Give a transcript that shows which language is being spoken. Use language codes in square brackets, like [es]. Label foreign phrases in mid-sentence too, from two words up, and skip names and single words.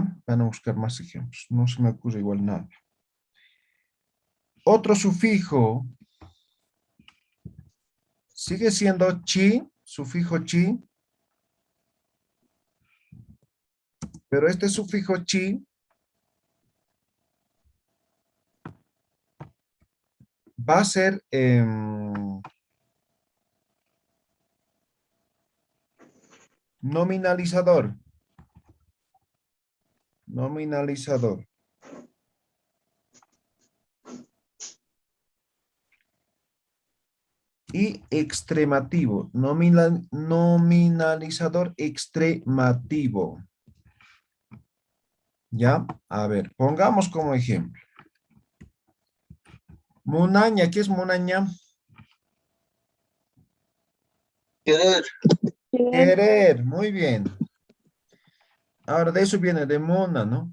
[es] Van a buscar más ejemplos. No se me ocurre igual nada. Otro sufijo sigue siendo chi, sufijo chi, pero este sufijo chi va a ser nominalizador. Nominalizador. Y extremativo. Nominalizador extremativo. ¿Ya? A ver, pongamos como ejemplo. Munaña, ¿qué es munaña? Querer. Querer, muy bien. Ahora de eso viene de mona, ¿no?